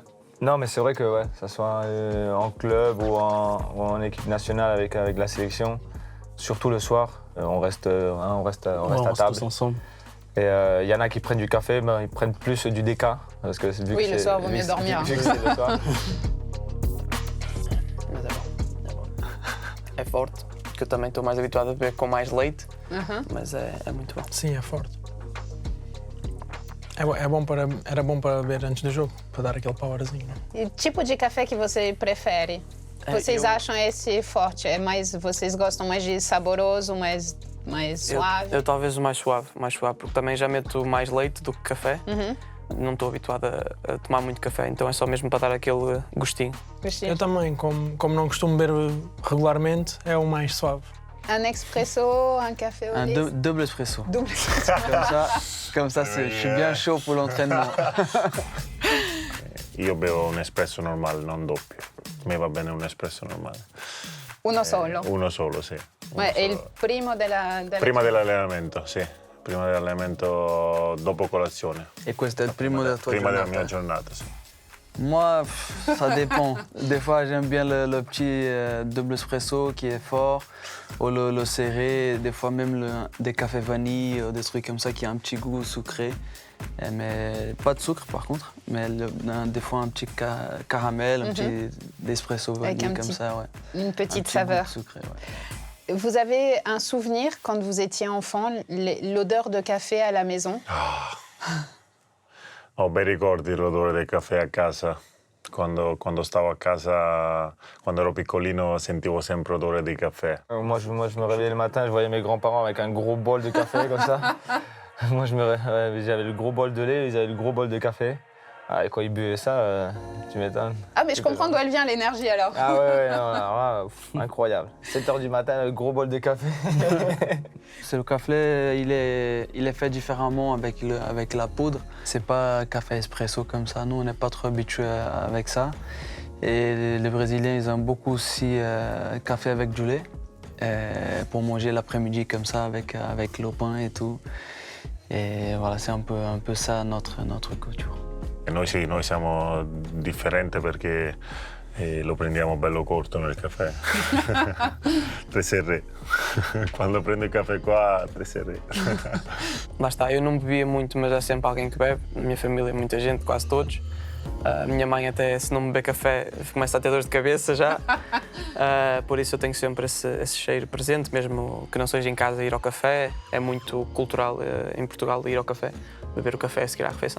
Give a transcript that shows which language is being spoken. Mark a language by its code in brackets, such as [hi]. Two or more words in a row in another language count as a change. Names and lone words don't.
[fr] Non, mais c'est vrai que que ça soit en club ou en équipe nationale avec la sélection, surtout le soir, on reste à table. Tous ensemble. Et il y en a qui prennent du café, mais ils prennent plus du déca. Parce que vu Oui, que le c'est- soir, vaut vu mieux que- dormir. vu que c'est le soir. [pt] Mas é bom. É forte, porque eu também estou mais habituado a beber com mais leite, mas é muito bom. Sim, é forte. Era bom para beber antes do jogo, para dar aquele powerzinho. E tipo de café que você prefere? Vocês acham esse forte? Vocês gostam mais de saboroso, mais suave? Eu talvez o mais suave, porque também já meto mais leite do que café. Não estou habituado a tomar muito café, então é só mesmo para dar aquele gostinho. Eu também, como não costumo beber regularmente, é o mais suave. [fr] Un expresso, un café au Un lait? double espresso. Double espresso. Comme ça je suis bien chaud pour l'entraînement. [it] Io bevo un espresso normale, non doppio. Mi va bene un espresso normale. Uno solo. Uno solo, sì. Uno Ma è il solo. primo della Prima dell'allenamento, sì. Prima dell'allenamento, dopo colazione. Et questo è il primo della tua Prima della giornata? mia giornata, sì. [fr] Moi, ça dépend. Des fois, j'aime bien le petit double espresso qui est fort, ou le serré, des fois même des cafés vanille, des trucs comme ça qui a un petit goût sucré. Mais pas de sucre par contre, mais des fois un petit caramel, un petit espresso Avec vanille un comme petit- ça, ouais. Une Un petite petit saveur. goût sucré, ouais. Vous avez un souvenir quand vous étiez enfant, l'odeur de café à la maison? [it] Ho bei ricordi l'odore del caffè a casa. Quando stavo a casa, quando ero piccolino, sentivo sempre odore di caffè. [fr] Moi, je me réveillais le matin, je voyais mes grands-parents avec un gros bol de café comme ça. Moi, j'avais le gros bol de lait, ils avaient le gros bol de café. Ah, et quand ils buvaient ça, tu m'étonnes. Ah, mais je comprends d'où elle vient l'énergie alors. Ah ouais, non, alors là, incroyable. 7h du matin, le gros bol de café. C'est le café, il est fait différemment avec la poudre. C'est pas café espresso comme ça. Nous, on n'est pas trop habitués avec ça. Et les Brésiliens, ils aiment beaucoup aussi café avec du lait pour manger l'après-midi comme ça avec le pain et tout. Et voilà, c'est un peu ça notre culture. [it] E noi sì, noi siamo differenti perché lo prendiamo bello corto nel caffè. Tre serré. Quando prendo il caffè qua, tre serré. [pt] Lá está, eu não bebia muito, mas há sempre alguém que bebe. Na minha família, muita gente, quase todos. A minha mãe até, se não beber café, começa a ter dores de cabeça já. Por isso eu tenho sempre esse cheiro presente, mesmo que não seja em casa ir ao café. É muito cultural em Portugal ir ao café, beber o café a seguir à refeição.